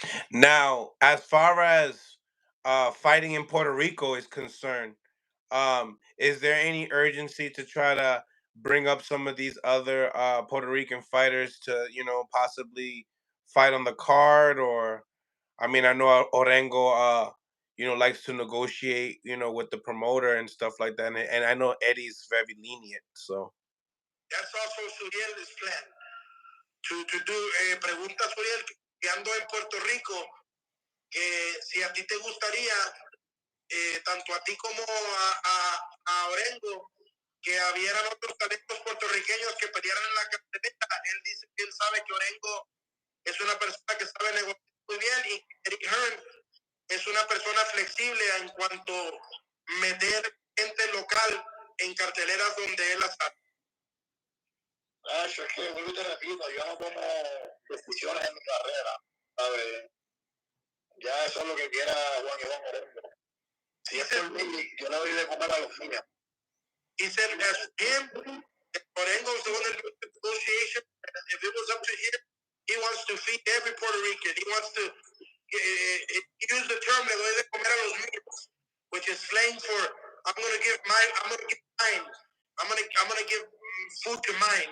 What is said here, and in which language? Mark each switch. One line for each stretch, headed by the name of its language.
English: Now, as far as fighting in Puerto Rico is concerned, is there any urgency to try to bring up some of these other Puerto Rican fighters to, possibly fight on the card? Or, I mean, I know Orengo, likes to negotiate, with the promoter and stuff like that, and I know Eddie's very lenient. So that's also Suriel's plan to do.
Spanish: Pregunta Suriel que ando en Puerto Rico, que si a ti te gustaría, tanto a ti como a Orengo, que habieran otros talentos puertorriqueños que pelearan en la cartelera. Él dice que él sabe que Orengo es una persona que sabe negociar muy bien y Eric Hearn es una persona flexible en cuanto a meter gente local en carteleras donde él la sabe. Es que vuelvo y te repito, yo no tomo decisiones en mi carrera, ¿sabes? Ya eso es lo que quiera Juan Iván Orengo. Si es por mí, yo le doy de comer a los míos.
English: He said, as him, Orengo is the one that does the negotiation. If it was up to him, he wants to feed every Puerto Rican. He wants to use the term,
Spanish: le doy de comer a los míos,
English: which is slang for I'm gonna give mine. I'm gonna give food to mine.